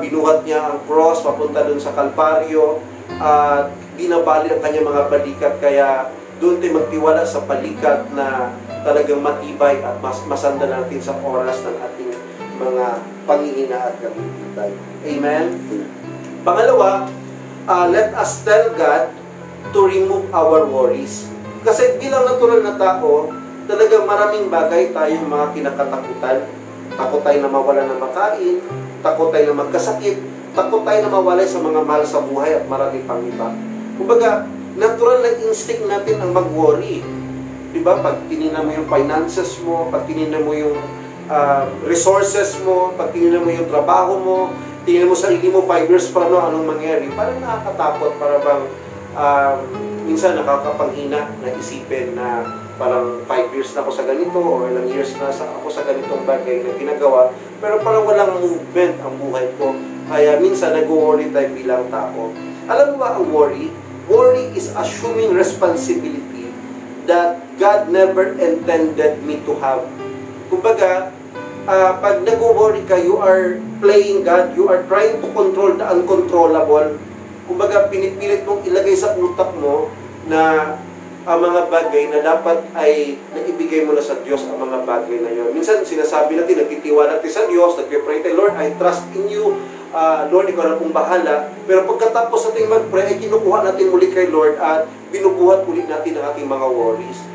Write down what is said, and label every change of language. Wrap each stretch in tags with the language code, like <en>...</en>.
<tl>Binuhat niya ang cross papunta dun sa Kalbaryo at binabali ang kanyang mga balikat, kaya doon tayo magtiwala sa balikat na talagang matibay at masanda natin sa oras ng ating mga panghihina at kagipitan. Amen?</tl> <en>Pangalawa, let us tell God to remove our worries.</en> <tl>Kasi bilang natural na tao, talagang maraming bagay tayong mga kinakatakutan. Takot tayo na mawala ng makain, takot tayo na magkasakit, takot tayo na mawalay sa mga mahal sa buhay at marami pang iba. Kumbaga, natural na instinct natin ang mag-worry. Diba? Pag tinignan mo yung finances mo, pag tinignan mo yung resources mo, pag tinignan mo yung trabaho mo, tingnan mo sarili mo 5 years from now, anong mangyari? Parang nakakatakot, para bang minsan nakakapanghina na isipin na parang 5 years na ako sa ganito o ilang years na ako sa ganitong bagay na ginagawa, pero parang walang movement ang buhay ko. Kaya minsan nag-worry tayo bilang tao. Alam mo ba ang worry?</tl> <en>worry is assuming responsibility that God never intended me to have.</en> <tl>Kumbaga, pag nag-worry ka,</tl> <en>you are playing God, you are trying to control the uncontrollable.</en> <tl>Kumbaga, pinipilit mong ilagay sa utak mo na ang mga bagay na dapat ay naibigay mo na sa Diyos ang mga bagay na yun. Minsan, sinasabi natin, nagtitiwala natin sa Diyos, nagpipray tayo,</tl> <en>Lord, I trust in you.</en> <tl>Lord, ikaw na pong bahala. Pero pagkatapos natin mag-pray, ay kinukuha natin muli kay Lord at binubuhat ulit natin ang ating mga worries.</tl>